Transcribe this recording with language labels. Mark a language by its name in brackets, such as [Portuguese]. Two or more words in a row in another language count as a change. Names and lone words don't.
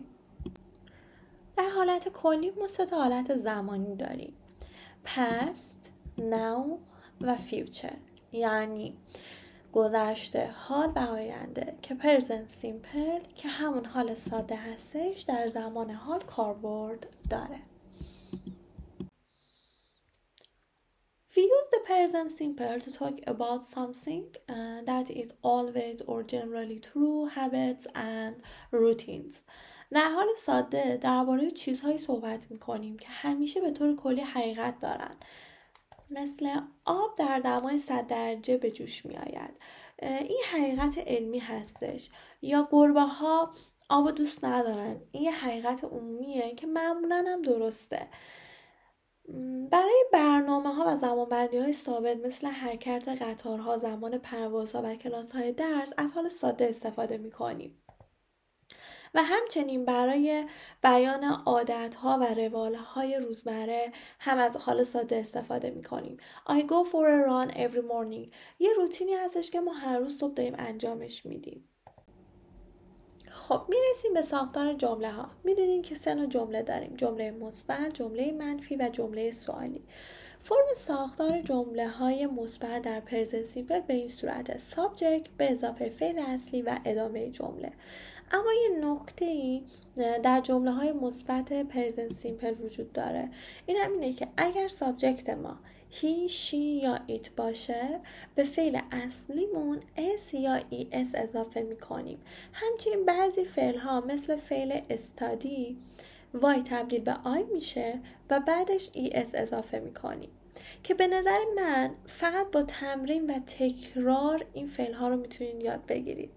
[Persian] در حالت کلی ما 3 حالت زمانی داریم: [English] past، now [Persian] و future، یعنی گذشته، حال و آینده که [English] present simple [Persian] که همون حال ساده هستش در زمان حال کاربرد داره. [English] We use the present simple to talk about something that is always or generally true, habits and routines. [Persian] در حال ساده درباره چیزهایی صحبت می‌کنیم که همیشه به طور کلی حقیقت دارن. مثل آب در دمای 100 درجه به جوش می‌آید. این حقیقت علمی هستش. یا گربه‌ها آب دوست ندارن. این یه حقیقت عمومیه که معمولاً هم درسته. برای برنامه‌ها و زمانبندی‌های ثابت مثل حرکت قطارها، زمان پروازها و کلاس‌های درس از حال ساده استفاده می‌کنیم. و همچنین برای بیان عادت‌ها و روال‌های روزمره هم از حال ساده استفاده می‌کنیم. [English] I go for a run every morning [Persian] یه روتینی هستش که ما هر روز صبح داریم انجامش میدیم. خب میرسیم به ساختار جمله ها. میدونیم که 3 نوع جمله داریم: جمله مثبت، جمله منفی و جمله سوالی. فرم ساختار جمله های مثبت در [English] present simple [Persian] به این صورته: سابجکت به اضافه فعل اصلی و ادامه جمله. اما یه نکته‌ای در جمله های مثبت [English] present simple [Persian] وجود داره. این هم اینه که اگر سابجکت ما [English] he، she [Persian] یا it باشه به فعل اصلیمون s یا es اضافه میکنیم. همچنین بعضی فعل ها مثل فعل study y تبدیل به I میشه و بعدش es اضافه میکنیم که به نظر من فقط با تمرین و تکرار این فعل ها رو میتونید یاد بگیرید.